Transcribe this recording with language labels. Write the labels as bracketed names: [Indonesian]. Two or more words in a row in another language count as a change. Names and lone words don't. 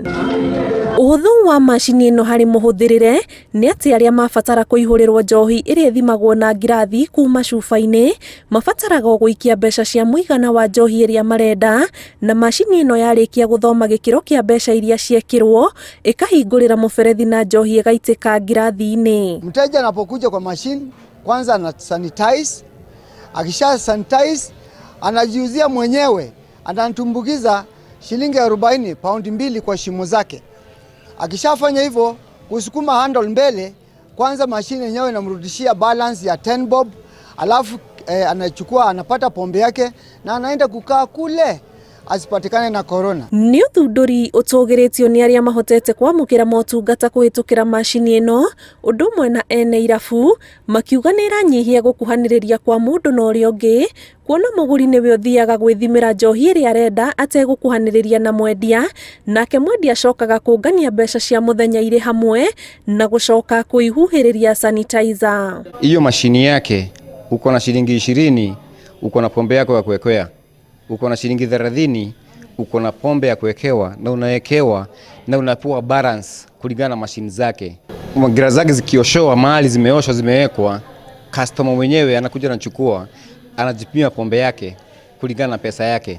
[Kikuyu] Ũhũthũ wa mashini ĩno harĩ mũhũthĩrĩre nĩ atĩ arĩa mabatara kũihũrĩrwo njohi ĩrĩa ĩthimagwo na ngirathi kuma cuba-inĩ mabataraga gũikia mbeca cia mũigana wa njohi ĩrĩa marenda, na mashini ĩno yarĩkia gũthoma gĩkĩro kĩa mbeca iria ciekĩrwo ĩkahingũrĩra mũberethi na njohi ĩgaitĩka ngirathi-inĩ. [Swahili] Mteja anapokuja kwa mashini kwanza ana sanitize, akisha sanitize anajiuzia mwenyewe, anatumbukiza shilingi 40 paundi 2 kwa shimo zake. Akishafanya hivyo kusukuma handle mbele, kwanza mashine yenyewe inamrudishia balance ya 10 bob, alafu anachukua anapata pombe yake na anaenda kukaa kule asipatikane na corona. [Kikuyu] Nĩ ũthundũri ũtũgĩrĩtio nĩ arĩa mahotete kwamũkĩra motungata kũhĩtũkĩra mashini ĩno, ũndũ ũmwe na ene irabu makiuga nĩ ĩranyihia gũkuhanĩrĩria kwa mũndũ na ũrĩa ũngĩ, kuona mũgũri nĩwe ũthiaga gwĩthimĩra njohi ĩrĩa arenda ategũkuhanĩrĩria na mwendia, nake mwendia acokaga kũngania mbeca cia mũthenya irĩ hamwe na gũcoka kũihuhĩrĩria sanitizer. [Swahili] Hiyo mashini yake uko na shilingi 20, uko na pombe yako ya kuwekea. Uko na shilingi 30, uko na pombe ya kuwekewa na unawekewa na unapewa balance kulingana na mashini zake. Gira zake zikioshowa, mahali zimeoshwa zimewekwa, customer mwenyewe anakuja anachukua, anajipima pombe yake kulingana na pesa yake.